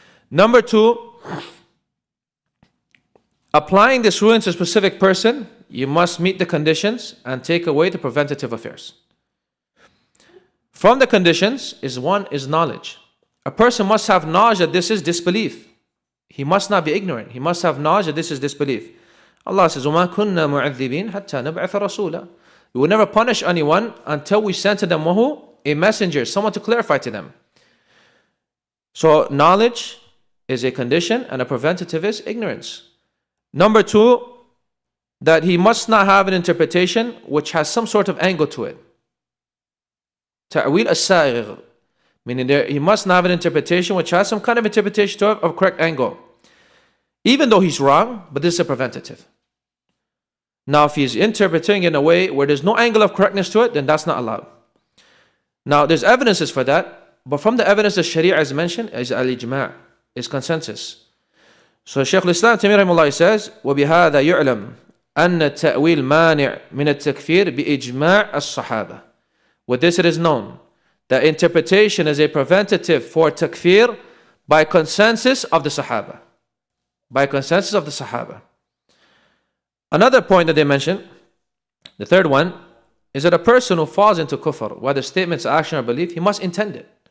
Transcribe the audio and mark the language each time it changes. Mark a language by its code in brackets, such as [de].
[en] Number two, applying this rule to a specific person, you must meet the conditions and take away the preventative affairs. From the conditions is knowledge. A person must have knowledge that this is disbelief. He must not be ignorant. He must have knowledge that this is disbelief. Allah says, [ar] وَمَا كُنَّا مُعَذِّبِينَ حَتَّى نَبْعَثَ رَسُولًا. [en] We will never punish anyone until we send to them a messenger, someone to clarify to them. So knowledge is a condition and a preventative is ignorance. Number two, that he must not have an interpretation which has some sort of angle to it. Ta'wil as-sa'igh, meaning he must not have an interpretation which has some kind of interpretation to it of correct angle. Even though he's wrong, but this is a preventative. Now, if he's interpreting in a way where there's no angle of correctness to it, then that's not allowed. Now, there's evidences for that, but from the evidence that Sharia is mentioned is Al-Ijma', is consensus. So Shaykh al-Islam Taymiyya says, [ar] وَبِهَذَا يُعْلَمْ أَنَّ التَّأْوِيلَ مَانِعٌ مِنَ التَّكْفِيرِ بِإِجْمَاعِ الصَّحَابَةِ. [en] With this it is known that interpretation is a preventative for takfir by consensus of the Sahaba. By consensus of the Sahaba. Another point that they mention, the third one, is that a person who falls into kufr, whether statements, action, or belief, he must intend it.